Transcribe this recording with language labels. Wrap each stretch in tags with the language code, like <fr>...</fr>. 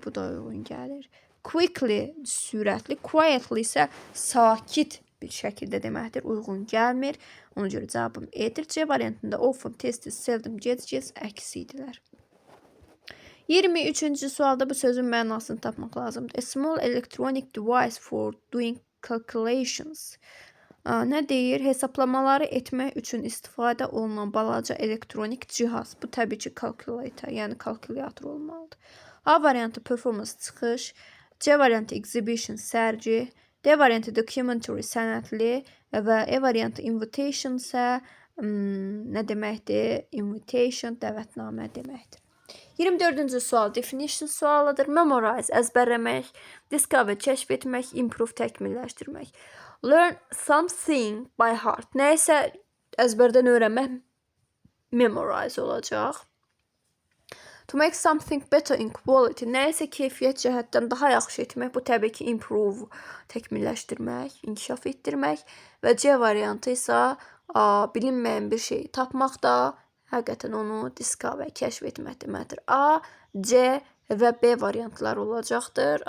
<az>Bu da uyğun gəlir. Quickly, sürətli. Quietly isə sakit bir şəkildə deməkdir. Uyğun gəlmir. Ona görə cavabım E-dir. C variantında often, tez-tez, seldom, gec-gec əksi idilər. 23-cü sualda bu sözün mənasını tapmaq lazımdır.</az> <en>A small electronic device for doing calculations.</en> <az>Nə deyir? Hesablamaları etmək üçün istifadə olunan balaca elektronik cihaz. Bu təbii ki, calculator, yəni kalkulyator olmalıdır. A variantı performance, çıxış. C variantı exhibition, sərgi. D variantı documentary, sənətli və E variantı invitation isə nə deməkdir? Invitation, dəvətnamə deməkdir. 24-cü sual definition sualıdır. Memorize, əzbərləmək, discover, kəşf etmək, improve, təkmilləşdirmək.</az> <en>Learn something by heart.</en> <az>Nəysə əzbərdən öyrənmək memorize olacaq.</az> <en>To make something better in quality.</en> <az>Nəysə keyfiyyət cəhətdən daha yaxşı etmək. Bu təbii ki, improve, təkmilləşdirmək, inkişaf etdirmək. Və C variantı isə bilinməyən bir şeyi tapmaq da həqiqətən onu discover, kəşf etmək deməkdir. A, C və B variantlar olacaqdır.</az>